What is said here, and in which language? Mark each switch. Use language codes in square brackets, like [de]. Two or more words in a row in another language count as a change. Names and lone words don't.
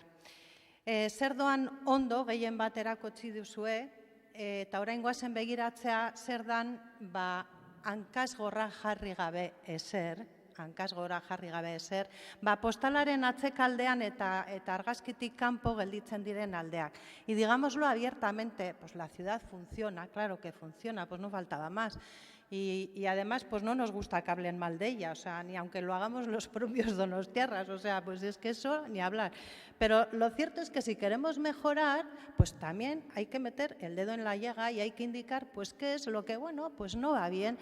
[eu] Zer doan ondo, gehien bat erakutsi duzue, eta orain goazen begiratzea zer dan hankasgorra jarri gabe ezer, postalaren atzekaldean eta argazkitik kanpo gelditzen diren aldeak. [es] Y digámoslo abiertamente, pues la ciudad funciona, claro que funciona, pues no faltaba más. Y además, pues no nos gusta que hablen mal de ella, o sea, ni aunque lo hagamos los propios donostiarras, o sea, pues es que eso ni hablar. Pero lo cierto es que si queremos mejorar, pues también hay que meter el dedo en la llaga y hay que indicar, pues, qué es lo que, bueno, pues no va bien.